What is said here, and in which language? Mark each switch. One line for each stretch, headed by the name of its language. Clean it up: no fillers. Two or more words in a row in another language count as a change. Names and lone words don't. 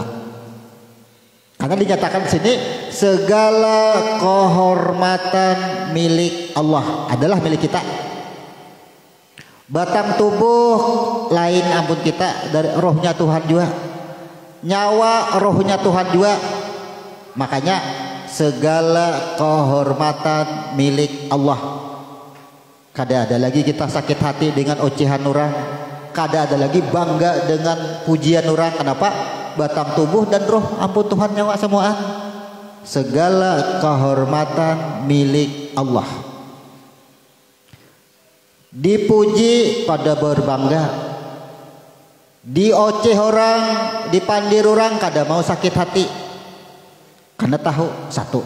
Indonesian: Karena dinyatakan di sini segala kehormatan milik Allah adalah milik kita.
Banjar: Batang tubuh lain ampun kita, dari rohnya Tuhan juga.
Indonesian: Nyawa rohnya Tuhan juga. Makanya segala kehormatan milik Allah.
Banjar: Kada ada lagi kita sakit hati dengan ocehan orang. Kada ada lagi bangga dengan pujian orang. Kenapa? Batang tubuh dan roh ampun Tuhan nyawa semuaan. Segala kehormatan milik Allah. Dipuji pada berbangga, dioceh orang, dipandir orang, kada mau sakit hati, karena tahu satu.